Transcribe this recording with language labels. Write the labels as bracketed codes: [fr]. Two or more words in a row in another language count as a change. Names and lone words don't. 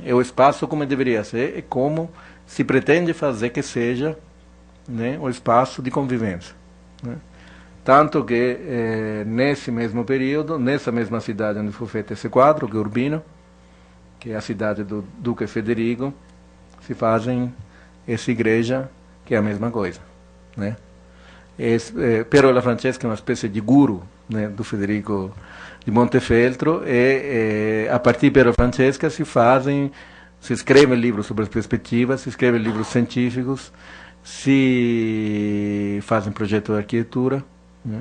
[pt] É o espaço como deveria ser e como se pretende fazer que seja, né, o espaço de convivência, né? Tanto que, nesse mesmo período, nessa mesma cidade onde foi feito esse quadro, que é Urbino, que é a cidade do Duque Federico, se fazem essa igreja, que é a mesma coisa, né? Piero della Francesca é uma espécie de guru, né, do Federico de Montefeltro, e a partir de Piero Francesca se escrevem livros sobre as perspectivas, se escrevem livros científicos, se fazem projetos de arquitetura, né?